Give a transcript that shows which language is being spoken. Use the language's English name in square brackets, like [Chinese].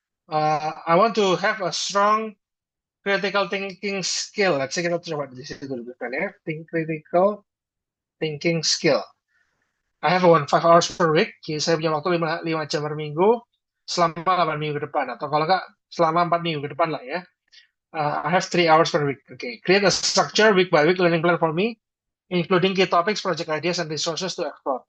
[English] I want to have a strong critical thinking skill. Let's say [Indonesian] kita coba di sini dulu kan ya, critical thinking skill. [English] I have one 5 hours per week. [Indonesian] Jadi saya punya waktu 5 jam per minggu selama 8 minggu ke depan. Atau kalau nggak selama 4 minggu ke depan lah ya. [English] I have 3 hours per week. Okay. Create a structure week by week learning plan for me, including key topics, project ideas, and resources to explore.